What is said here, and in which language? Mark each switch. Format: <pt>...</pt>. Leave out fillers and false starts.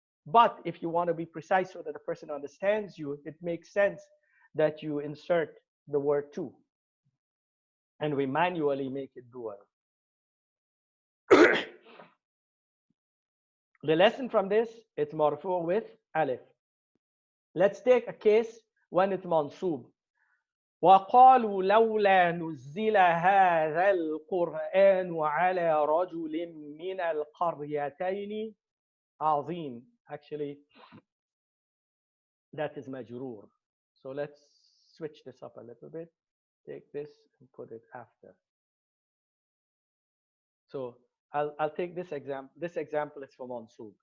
<en>But if you want to be precise so that the person understands you, it makes sense that you insert the word two. And we manually make it dual. The lesson from this, it's marfu with alif. Let's take a case when it's mansub.</en> <ar>وقالوا لولا نزل هذا القرآن على رجل من القريتين عظيم.</ar> <en>Actually, that is majroor. So let's switch this up a little bit. Take this and put it after. So I'll take this example. This example is for mansub.</en>